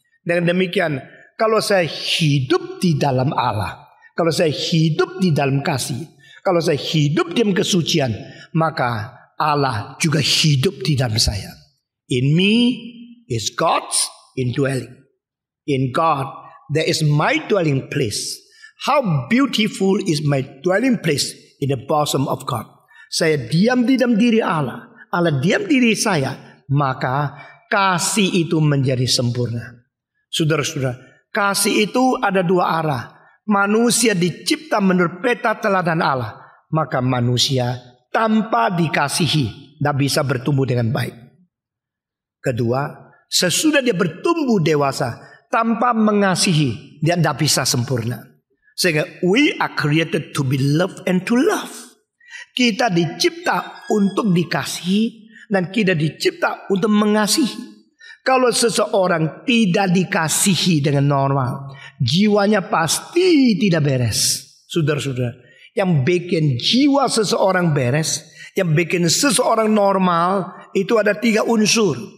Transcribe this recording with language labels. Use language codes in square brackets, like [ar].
[id] Dengan demikian, kalau saya hidup di dalam Allah, kalau saya hidup di dalam kasih, kalau saya hidup di dalam kesucian, maka Allah juga hidup di dalam saya. [en] In me is God's indwelling. In God there is my dwelling place. How beautiful is my dwelling place in the bosom of God. [id] Saya diam di dalam diri Allah, Allah diam di diri saya, maka kasih itu menjadi sempurna. Saudara-saudara, kasih itu ada dua arah. Manusia dicipta menurut peta teladan Allah, maka manusia tanpa dikasihi tidak bisa bertumbuh dengan baik. Kedua, sesudah dia bertumbuh dewasa tanpa mengasihi, dia tidak bisa sempurna. Sehingga [en] we are created to be loved and to love. [id] Kita dicipta untuk dikasihi dan kita dicipta untuk mengasihi. Kalau seseorang tidak dikasihi dengan normal, jiwanya pasti tidak beres. Saudara-saudara, yang bikin jiwa seseorang beres, yang bikin seseorang normal, itu ada 3 unsur.